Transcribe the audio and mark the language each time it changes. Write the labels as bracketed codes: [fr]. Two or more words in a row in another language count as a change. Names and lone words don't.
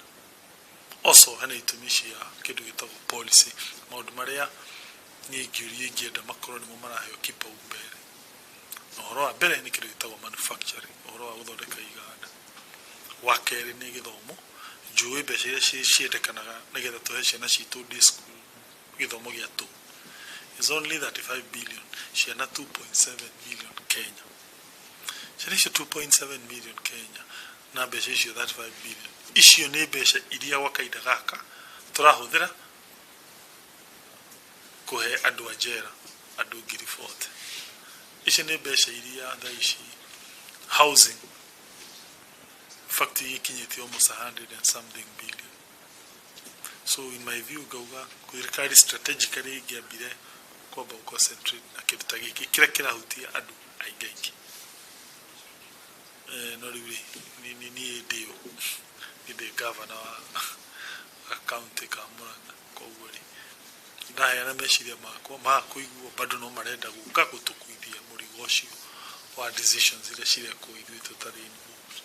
[ki] Also hena itũmi cia kĩndũ gĩtagwo policy, maũndũ marĩa niĩ ingĩenda makorwo nĩmo maraheo kipaumbele. Na ũhoro wa mbere nĩ kĩndũ gĩtagwo manufacturing, ũhoro wa gũthondeka iganda. Wa kerĩ nĩ gĩthomo, njũĩ mbeca iria ciendekanaga nĩgetha tũhe ciana citũ [en] day school [ki] gĩthomo gĩa tũ [en] is only 35 billion, [ki] ciana 2.7 million Kenya. Ciana icio 2.7 million Kenya na mbeca icio 35 billion, icio nĩ mbeca iria gwa kahinda gaka tũrahũthĩra kũhe andũ a njera, andũ ngiri 40. Ici nĩ mbeca iria thaa ici [en] housing fact [ki] ikinyĩtie [en] almost 100 and something billion. So in my view [ki] ngauga thirikari strategically ingĩambire kwamba concentrate na kĩndũ ta gĩkĩ kĩrĩa kĩrahutia andũ aingĩ aingĩ. No rĩu niĩ ndĩ governor wa county ka Murang'a, koguo rĩ ndaheana meciria makwa ma kũiguo bado no marenda gũka gũtũkuithia mũrigo ũcio wa decisions iria cirekwo ithuĩ tũtarĩ involved.